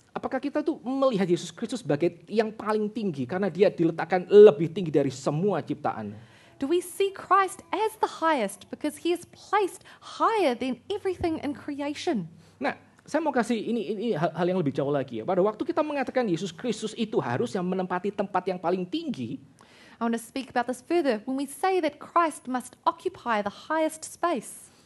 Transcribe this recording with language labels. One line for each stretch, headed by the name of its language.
Indonesian: Apakah kita tuh melihat Yesus Kristus sebagai yang paling tinggi karena dia diletakkan lebih tinggi dari semua ciptaan?
English: Do we see Christ as the highest because he is placed higher than everything in creation?
Indonesian: Nah, saya mau kasih ini hal yang lebih jauh lagi ya. Pada waktu kita mengatakan Yesus Kristus itu harusnya menempati tempat yang paling tinggi,
English: I want to speak about this further. When we say that Christ must occupy the highest space,